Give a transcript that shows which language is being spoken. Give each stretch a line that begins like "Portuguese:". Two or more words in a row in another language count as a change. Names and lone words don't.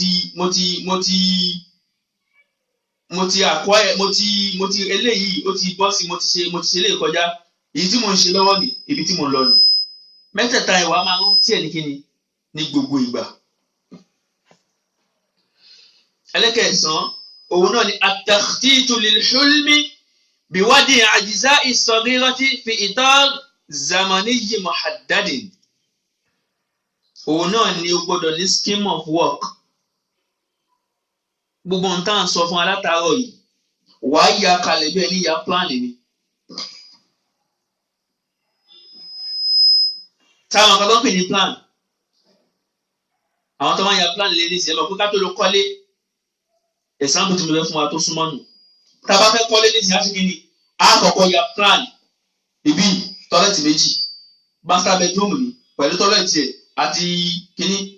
Yoruba: mo ti eléyìí ó ti bọ́ sí mo ti ṣe eléyìí kọjá èyí tí mo ń ṣe lọ́wọ́ ní ibi tí mo ń lọ ní mẹ́tẹ̀ẹ̀ta ìwà máa rántí ẹ̀ ní kíni ní gbogbo ìgbà. ẹlẹ́kẹ̀ẹ́sán òun náà ni
Arabic: التخطيط للحلم بوضع أجزاء الصغيرة في إطار زمني محدد.
Yoruba: òun náà ni o gbọ́dọ̀ ní
English: scheme of work.
Yoruba: gbogbo ohun tá à ń sọ fún alátàárọ̀ yìí wàá ya kalẹ̀ bí ẹni ya plan ni. táwọn kan tó pè ní plan àwọn tó máa ya plan lé ní ìsìn lọ pé ká tó lọ kọ́lé example tí mo fẹ́ fún wa tó súnmọ́ nù tá a bá fẹ́ kọ́lé ní ìsìn láti kí ni a kọ́kọ́ ya plan ibi tọ́lẹ̀tì méjì
English: master bedroom
Yoruba: ni pẹ̀lú tọ́lẹ̀tì ẹ̀ àti kíní